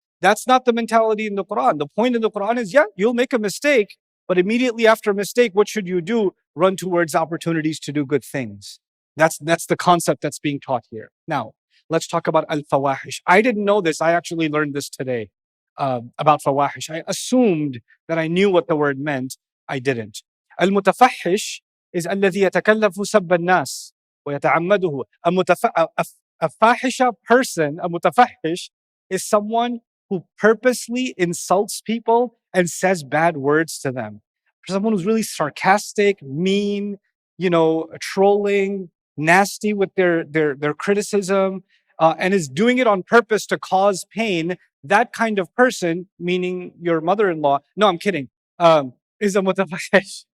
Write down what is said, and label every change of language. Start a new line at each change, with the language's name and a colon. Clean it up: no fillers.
English: That's not the mentality in the Quran. The point in the Quran is, yeah, you'll make a mistake, but immediately after a mistake, what should you do? Run towards opportunities to do good things. That's the concept that's being taught here. Now, let's talk about al-fawahish. I didn't know this. I actually learned this today about fawahish. I assumed that I knew what the word meant. I didn't.
Arabic: المتفحش is الذي يتكلف سب الناس ويتعمده.
English: A fahisha person, a mutafahish, is someone who purposely insults people and says bad words to them. Someone who's really sarcastic, mean, trolling, nasty with their criticism, and is doing it on purpose to cause pain. That kind of person, meaning your mother-in-law, no, I'm kidding, is a mutafahish.